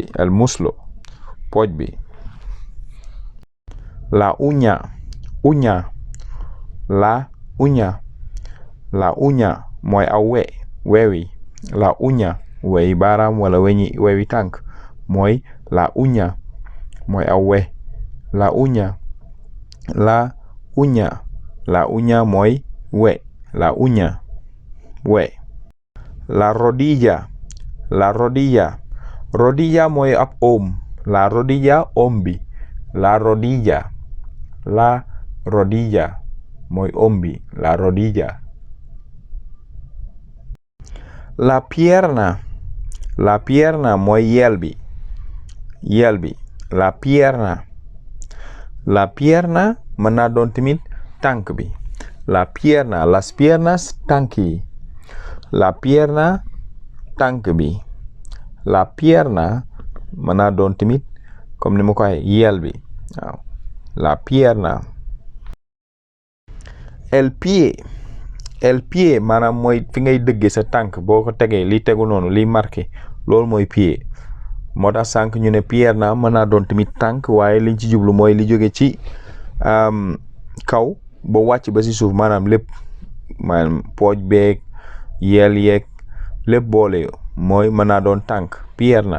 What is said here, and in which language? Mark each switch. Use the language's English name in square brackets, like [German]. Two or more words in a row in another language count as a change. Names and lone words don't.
[Spanish] El muslo [Wolof] pooj bi. [Spanish] La uña [Wolof] mooy aw wewi. [Spanish] La uña [Wolof] weyi baaraam wala wewi tànk mooy [Spanish] la uña [Wolof] mooy aw we. [Spanish] La uña [Wolof] mooy we. [Spanish] La uña [Wolof] we. [Spanish] La rodilla [Wolof] mooy ab oom. [Spanish] La rodilla [Wolof] oom bi. [Spanish] La rodilla [Wolof] mooy oom bi. [Spanish] La rodilla. La pierna [Wolof] mooy yel bi. [Spanish] La pierna [Wolof] mën naa doon tamit tànk bi. [Spanish] La pierna las piernas [Wolof] tànk yi. [Spanish] La pierna [Wolof] tànk bi. [Spanish] La pierna [Wolof] mën naa doon tamit comme ni ma ko waxee yel bi waaw [Spanish] la pierna. El pie [Wolof] maanaam mooy fi ngay dëggee sa tànk boo ko tegee li tegu noonu liy marqué loolu mooy pie. moo tax sànq ñu ne pierna mën naa doon tamit tànk waaye liñ ci jublu mooy li jóge ci kaw ba wàcc ba si suuf maanaam lépp maanaam pooj beeg yel yeeg lépp boole mooy mën naa doon tànk pierna.